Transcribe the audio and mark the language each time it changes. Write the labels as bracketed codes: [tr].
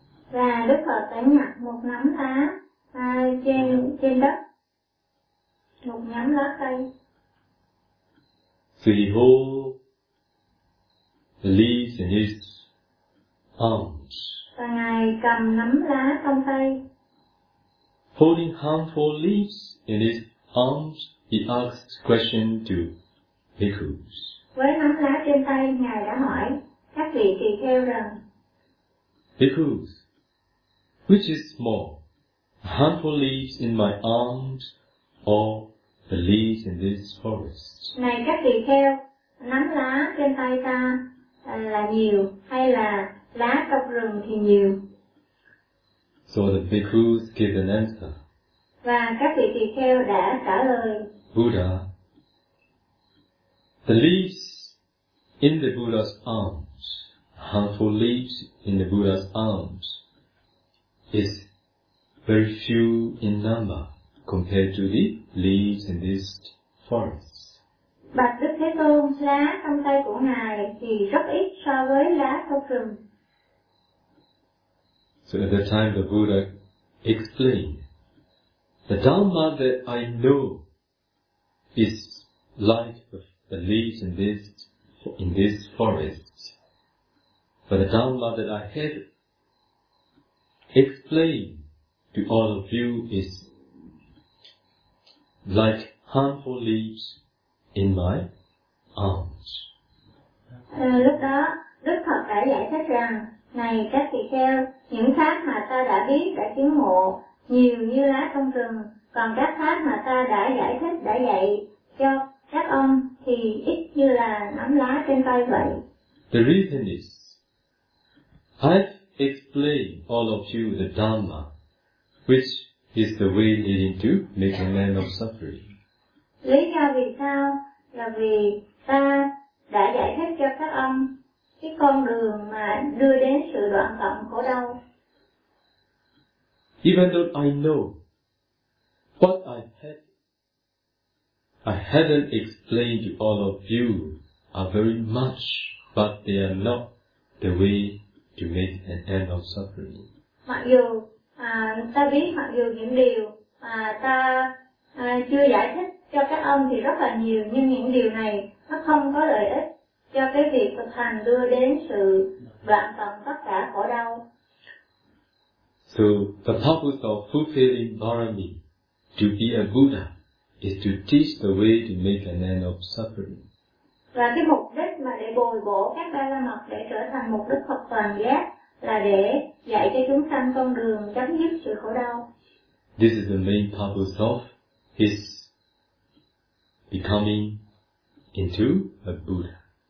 [vi] Và Đức Phật đã nhặt một nắm lá trên đất. Một nhắm lá cây. [en] So he hold the leaves in his arms. [vi] Và Ngài cầm nắm lá trong tay. [en] Holding handful leaves in his arms, he asks question to bhikkhus. [vi] Với nắm lá trên tay, Ngài đã hỏi các vị tỳ kheo rằng: [en] Bhikkhus, which is more, a handful leaves in my arms or the leaves in this forest? [vi] Này các tỳ kheo, nắm lá trên tay ta là nhiều hay là lá trong rừng thì nhiều? [en] So the bhikkhus give an answer. [vi] Và các vị tỳ kheo đã trả lời: [en] Buddha, the leaves in the Buddha's arms, handful leaves in the Buddha's arms, is very few in number compared to the leaves in this forest. [vi] Bạch Đức Thế Tôn, lá trong tay của Ngài thì rất ít so với lá trong rừng. [en] So at the time the Buddha explained, the Dhamma that I know is like the leaves in this forest, but the Dhamma that I have explained to all of you is like handful leaves in my arms. [vi] Lúc đó, Đức Phật đã giải thích rằng, này các tỳ kheo, những pháp mà ta đã biết, đã chứng ngộ nhiều như lá trong rừng, còn các pháp mà ta đã giải thích, đã dạy cho các ông thì ít như là nắm lá trên tay vậy. [en] The reason is, I've explained all of you the Dhamma, which is the way leading to make a man of suffering. [vi] Lý do vì sao? Là vì ta đã giải thích cho các ông cái con đường mà đưa đến sự đoạn tận khổ đau. [en] Even though I know what I haven't explained to all of you are very much but they are not the way to make an end of suffering. [vi] Mặc dù ta biết, mặc dù những điều mà ta chưa giải thích cho các ông thì rất là nhiều, nhưng những điều này nó không có lợi ích cho cái việc thực hành đưa đến sự đoạn tận tất cả khổ đau. [en] So the purpose of fulfilling Bharami to be a Buddha is to teach the way to make an end of suffering. [vi] Và cái mục đích mà để bồi bổ các ba la mật để trở thành một đức Phật toàn giác là để dạy cho chúng sanh con đường chấm dứt sự khổ đau. [en] This is the main purpose of his becoming into a Buddha.